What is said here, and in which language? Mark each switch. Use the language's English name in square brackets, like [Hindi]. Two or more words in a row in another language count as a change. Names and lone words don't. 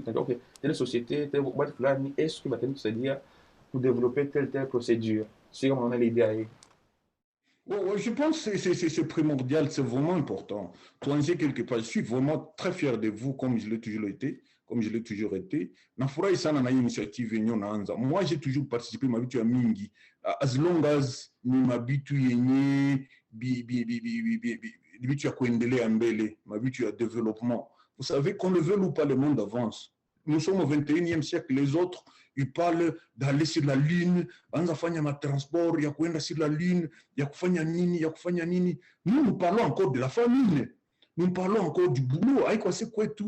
[French] Ok, telle société, telle boîte, est-ce que va dire pour développer telle procédure? C'est comme on a l'idée. Je pense que c'est primordial, c'est vraiment important. Toi, quelque part, je suis vraiment très fier de vous, comme je l'ai toujours été. [Swahili] Nafura isana na initiative yenye naanza. [French] Moi, j'ai toujours participé [Swahili] mabitu ya mingi. [English] As long as [Swahili] ni mabitu yenye bitu ya kuendelea mbele, mabitu ya développement. [French] Vous savez, qu'on le veuille ou pas, le monde avance. Nous sommes au 21e siècle, les autres, ils parlent d'aller sur la Lune, on a fait un transport, il y a quoi sur la Lune, il y a quoi nini. Nous parlons encore de la famine, nous parlons encore du boulot, c'est quoi tout.